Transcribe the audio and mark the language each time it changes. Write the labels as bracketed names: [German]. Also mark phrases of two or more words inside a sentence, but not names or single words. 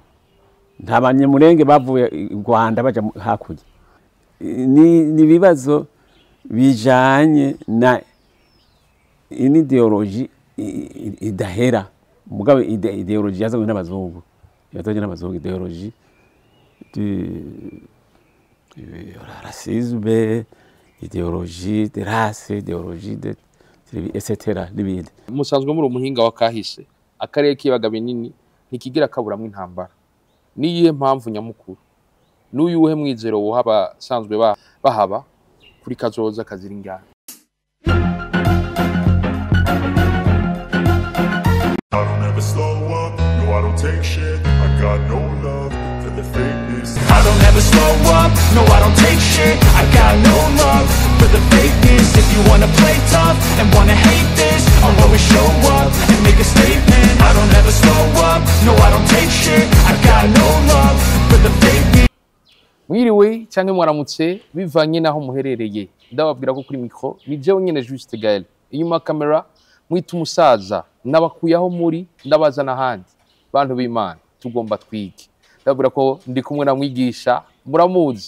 [Rundi] Nta banyamurenge bavuye u Rwanda baja hakurya. Ni bibazo bijanye na ideology idahera. Mugabe ideology yazanywe n'abazungu. Yazanywe n'abazungu ideology [French] racisme, idéologie de race, idéologie de etc. [Rundi] n'ibindi. Musanzwe muri umuhinga wa kahise, akarere kibaga binini ntikigira kaburamwe intambara. Niyihe mpamvu nyamukuru? N'uyuhe mwizero wohaba sanzwe bahaba kuri kazoza kazira ingana? [English] I don't ever slow up, no I don't take shit. I got no love for the fakeness. I don't ever slow up, no I don't take shit. I got no love for the fakeness. If you wanna play tough and wanna hate this, I'll always show up and make a statement. I don't ever slow up, no I don't take shit. I got no love for the fakeness. [Rundi] Mwiriwe cyangwa mwaramutse bivanye naho muherereye. Ndababwira ko kuri micro ni jewe nyene Juste Gael. Inyuma kamera mwita umusaza nabakuyaho muri ndabaza n'ahandi. Bantu b'Imana tugomba twige. Ndabwira ko ndi kumwe na mwigisha muramuzi.